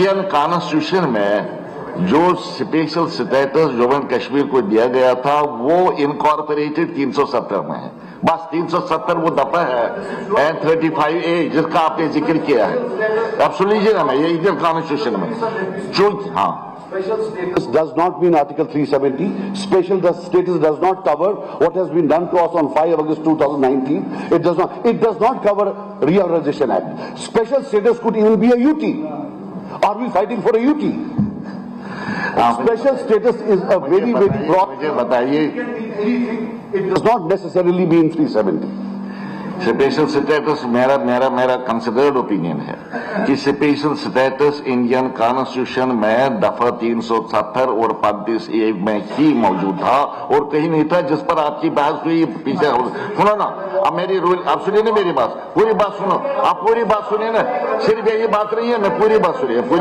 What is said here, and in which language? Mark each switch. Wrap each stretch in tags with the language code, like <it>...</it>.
<ur>Constitution میں جو special status Jammu and Kashmir کو دیا گیا تھا وہ انکارپوریٹڈ 370 میں ہے، بس 370 وہ دفعہ ہے and 35A جس کا آپ نے ذکر کیا ہے۔ اب سن لیجیے نا، میں یہ انڈین کانسٹیٹیوشن میں چونکہ ہاں</ur> <en>Special status does not mean Article 370. Special status does not cover what has been done to us on 5 August 2019. It does not cover Reorganization Act. Special status could even be a UT. Are we fighting for a UT? Special status is a very broad.</en> <ur>مجھے بتائیے،</ur> <en>It does not necessarily mean 370.</en> <ur>Special status میرا considered opinion ہے کہ special status Indian constitution میں دفعہ 370 اور 35A میں ہی موجود تھا اور کہیں نہیں تھا، جس پر آپ کی بحث ہوئی پیچھے۔ سنو نا، اب میری رول آپ سنیے نا، میری بات پوری بات سنو، آپ پوری بات سنیے نا، صرف یہی بات نہیں ہے، میں پوری بات سنیے۔</ur>